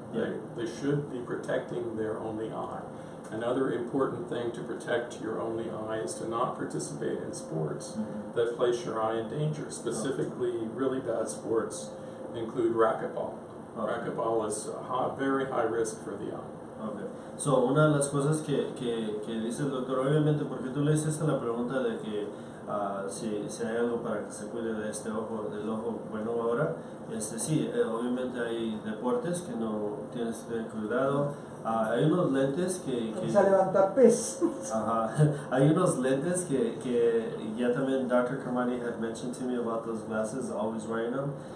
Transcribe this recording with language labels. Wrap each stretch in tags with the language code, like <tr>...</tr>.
<en>They should be protecting their only eye. Another important thing to protect your only eye is to not participate in sports that place your eye in danger. Specifically, really bad sports include racquetball. Racquetball is very high risk for the eye. Okay.</en> <es>So, una de las cosas que dice el doctor, obviamente, porque tú le hiciste la pregunta de que si hay algo para que se cuide de este ojo, del ojo bueno ahora, sí, obviamente hay deportes que no tienes que tener cuidado. Hay unos lentes que Vamos a levantar pesos. Hay unos lentes que ya también Dr.</es> <en>Kermani had mentioned to me about those glasses, always wearing them.</en>